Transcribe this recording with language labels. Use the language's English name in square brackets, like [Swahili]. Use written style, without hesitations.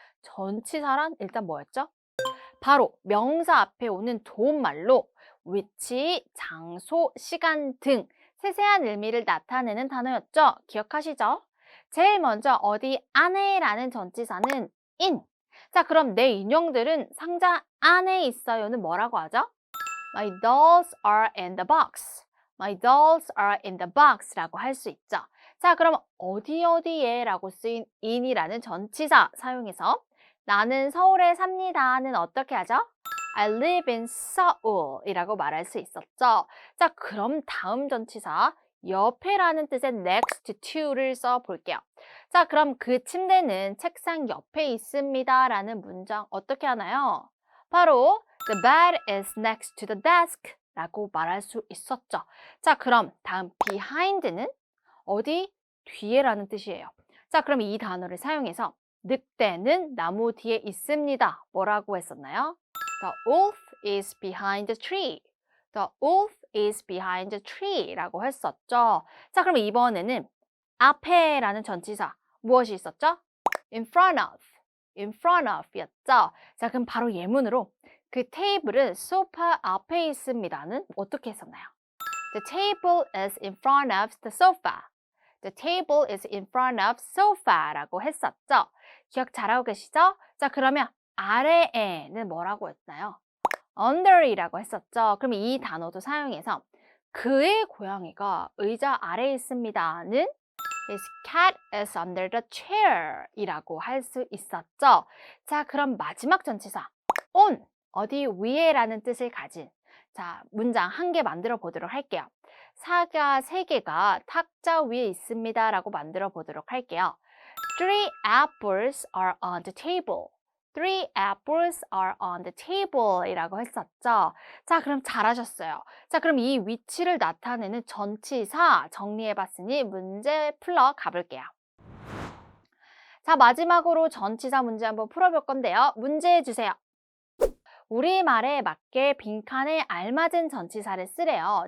[Korean] 전치사란 일단 뭐였죠? 바로 명사 앞에 오는 도움말로 위치, 장소, 시간 등 세세한 의미를 나타내는 단어였죠? 기억하시죠? 제일 먼저 어디 안에라는 전치사는 in. 자, 그럼 내 인형들은 상자 안에 있어요는 뭐라고 하죠? [English] My dolls are in the box. My dolls are in the box [Korean] 라고 할 수 있죠. 자, 그럼 어디에 라고 쓰인 in이라는 전치사 사용해서 나는 서울에 삽니다는 어떻게 하죠? [English] I live in Seoul [Korean] 이라고 말할 수 있었죠. 자, 그럼 다음 전치사 옆에라는 뜻의 next to를 써볼게요. 자, 그럼 그 침대는 책상 옆에 있습니다 라는 문장 어떻게 하나요? 바로 [English] The bed is next to the desk [Korean] 라고 말할 수 있었죠. 자, 그럼 다음 behind는 어디? 뒤에라는 뜻이에요. 자, 그럼 이 단어를 사용해서 늑대는 나무 뒤에 있습니다. 뭐라고 했었나요? [English] The wolf is behind the tree. The wolf is behind the tree [Korean] 라고 했었죠. 자, 그럼 이번에는 앞에라는 전치사 무엇이 있었죠? [English] in front of, in front of 였죠. [Korean] 자, 그럼 바로 예문으로 그 테이블은 소파 앞에 있습니다는 어떻게 했었나요? [English] The table is in front of the sofa. The table is in front of sofa [Korean] 라고 했었죠. 기억 잘하고 계시죠? 자, 그러면 아래에는 뭐라고 했나요? under이라고 했었죠. 그럼 이 단어도 사용해서 그의 고양이가 의자 아래에 있습니다는 [English] His cat is under the chair [Korean] 이라고 할 수 있었죠. 자, 그럼 마지막 전치사 on, 어디 위에라는 뜻을 가진 자, 문장 한 개 만들어 보도록 할게요. 사과 3개가 탁자 위에 있습니다 라고 만들어 보도록 할게요. [English] Three apples are on the table. Three apples are on the table [Korean] 이라고 했었죠. 자, 그럼 잘하셨어요. 자, 그럼 이 위치를 나타내는 전치사 정리해봤으니 문제 풀러 가볼게요. 자, 마지막으로 전치사 문제 한번 풀어볼 건데요. 문제 주세요. 우리말에 맞게 빈칸에 알맞은 전치사를 쓰래요.